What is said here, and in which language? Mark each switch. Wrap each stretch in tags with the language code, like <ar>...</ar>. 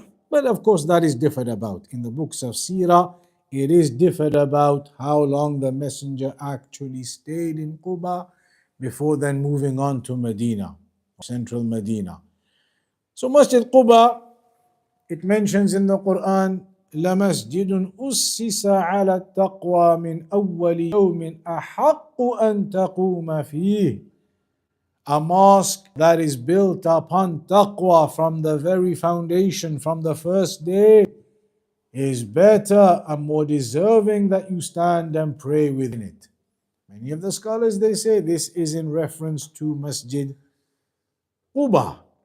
<en>But of course, that is differed about. In the books of Seerah, it is differed about how long the Messenger actually stayed in Quba before then moving on to Medina, central Medina. So Masjid Quba, it mentions in the Quran,</en> <ar>لَمَسْجِدٌ أُسِّسَ عَلَى التَّقْوَى مِنْ أَوَّلِ يَوْمٍ أَحَقُّ أَن تَقُومَ فِيهِ.</ar> <en>A mosque that is built upon taqwa from the very foundation, from the first day, is better and more deserving that you stand and pray within it. Many of the scholars, they say this is in reference to Masjid Quba.</en>